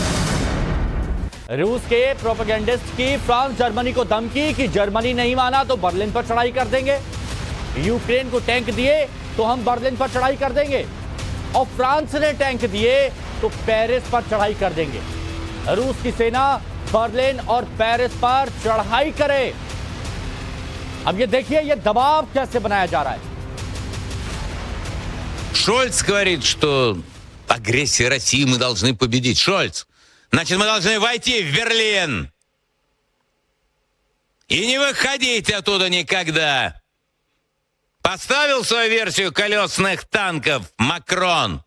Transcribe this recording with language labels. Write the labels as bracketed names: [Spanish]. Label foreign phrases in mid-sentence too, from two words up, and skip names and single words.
[Hindi] रूस के प्रोपेगेंडिस्ट की फ्रांस जर्मनी को धमकी कि जर्मनी नहीं माना तो बर्लिन पर चढ़ाई कर देंगे, यूक्रेन को टैंक दिए तो हम बर्लिन पर चढ़ाई कर देंगे, और फ्रांस ने टैंक दिए तो पेरिस पर चढ़ाई कर देंगे। रूस की सेना बर्लिन और पेरिस पर चढ़ाई करे। अब ये देखिए ये दबाव कैसे बनाया जा रहा है। [Russian] Шольц говорит, что агрессия России мы должны победить. Шольц, значит, мы должны войти в Берлин и не выходить оттуда никогда. Поставил свою версию колесных танков Макрон.